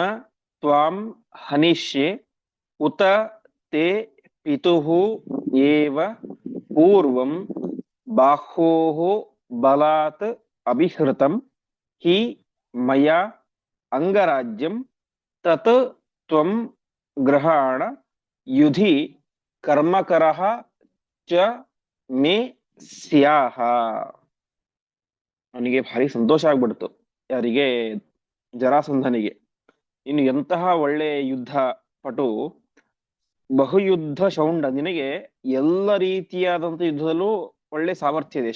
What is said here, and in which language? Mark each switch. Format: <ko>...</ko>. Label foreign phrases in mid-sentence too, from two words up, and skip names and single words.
<sa>ತ್ವಾಂ ಹನಿಷ್ಯೆ ಉತ ತೇ ಪಿತುಃ ಏವ ಪೂರ್ವಂ ಬಾಹ್ಯೋಃ ಬಲಾತ್ ಅಭಿಹೃತಂ ಹಿ ಮಯಾ ಅಂಗರಾಜ್ಯಂ ತತ್ ತ್ವಂ ಗೃಹಾಣ ಯುಧಿ ಕರ್ಮಕರಃ ಚ ಮೇ ಸ್ಯಾಹ.</sa> <kn>ಅವನಿಗೆ ಭಾರಿ ಸಂತೋಷ ಆಗ್ಬಿಡ್ತು. ಯಾರಿಗೆ? ಜರಾಸಂಧನಿಗೆ. ಇನ್ನು ಎಂತಹ ಒಳ್ಳೆ ಯುದ್ಧ ಪಟು, ಬಹುಯುದ್ಧ ಶೌಂಡ, ನಿನಗೆ ಎಲ್ಲ ರೀತಿಯಾದಂತ ಯುದ್ಧದಲ್ಲೂ ಒಳ್ಳೆ ಸಾಮರ್ಥ್ಯ ಇದೆ.</kn>